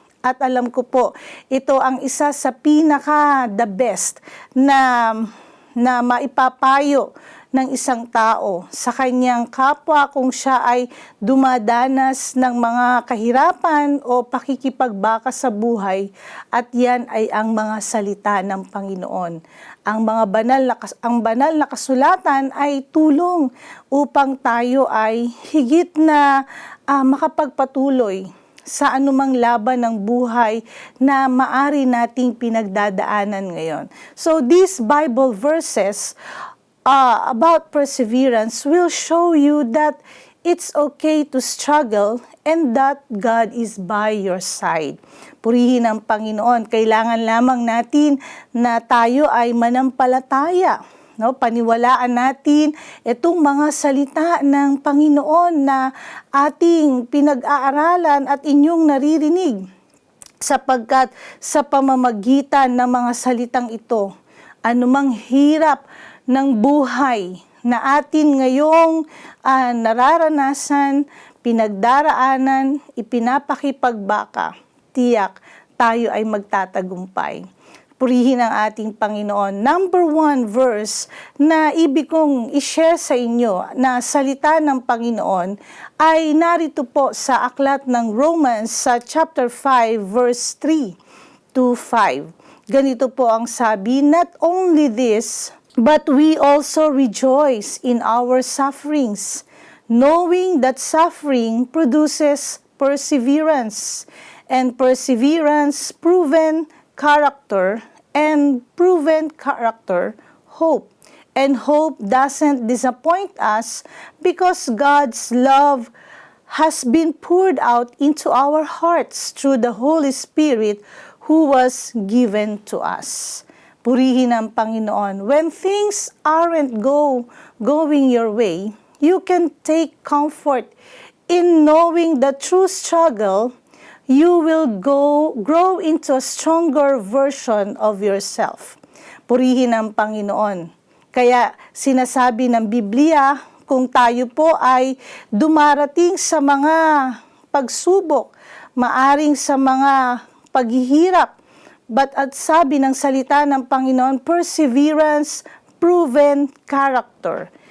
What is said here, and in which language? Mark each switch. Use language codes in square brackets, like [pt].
[tl] At alam ko po, ito ang isa sa pinaka-the best na maipapayo ng isang tao sa kanyang kapwa kung siya ay dumadanas ng mga kahirapan o pakikipagbaka sa buhay, at yan ay ang mga salita ng Panginoon. Ang banal na kasulatan ay tulong upang tayo ay higit na makapagpatuloy sa anumang laban ng buhay na maari nating pinagdadaanan ngayon. [en] So these Bible verses about perseverance will show you that it's okay to struggle and that God is by your side. [tl] Purihin ang Panginoon. Kailangan lamang natin na tayo ay manampalataya. No, paniwalaan natin itong mga salita ng Panginoon na ating pinag-aaralan at inyong naririnig, sapagkat sa pamamagitan ng mga salitang ito, anumang hirap ng buhay na atin ngayong nararanasan, pinagdaraanan, ipinapakipagbaka, tiyak tayo ay magtatagumpay. Purihin ang ating Panginoon. Number 1 verse na ibig kong i-share sa inyo na salita ng Panginoon ay narito po sa aklat ng Romans sa chapter 5 verse 3 to 5. Ganito po ang sabi, [en] not only this, but we also rejoice in our sufferings, knowing that suffering produces perseverance, and perseverance proven character, and proven character, hope. And hope doesn't disappoint us because God's love has been poured out into our hearts through the Holy Spirit who was given to us. [tl] Purihin ang Panginoon. [en] When things aren't going your way, you can take comfort in knowing that through struggle, you will grow into a stronger version of yourself. [tl] Purihin ang Panginoon. Kaya sinasabi ng Biblia, kung tayo po ay dumarating sa mga pagsubok, maaring sa mga paghihirap, but at sabi ng salita ng Panginoon, [en] perseverance, proven character.